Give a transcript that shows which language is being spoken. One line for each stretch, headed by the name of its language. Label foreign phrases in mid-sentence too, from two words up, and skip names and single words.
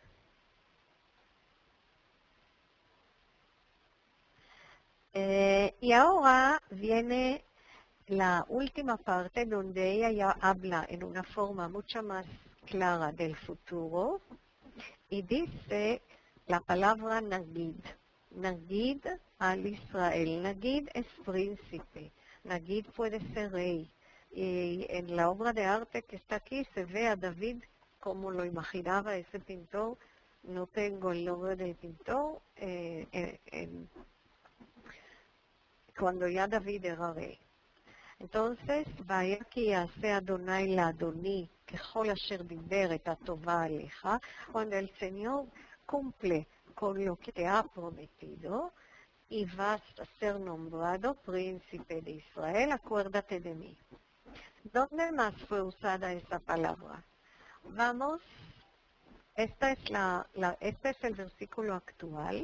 Spanish: Y ahora viene la última parte donde ella ya habla en una forma mucho más clara del futuro y dice la palabra Nagid.
Hebrew: נגיד על ישראל.
Spanish: Nagid es príncipe. Nagid puede ser rey. Y en la obra de arte que está aquí se ve a David como lo imaginaba ese pintor. No tengo el nombre del pintor. Cuando ya David era rey. Entonces, vaya
Hebrew: כי יעשה אדוני לאדוני ככל אשר דיבר את הטובה עליך,
Spanish: cuando el Señor cumple con lo que te ha prometido, y vas a ser nombrado príncipe de Israel, acuérdate de mí. ¿Dónde más fue usada esa palabra? Vamos, este es el versículo actual.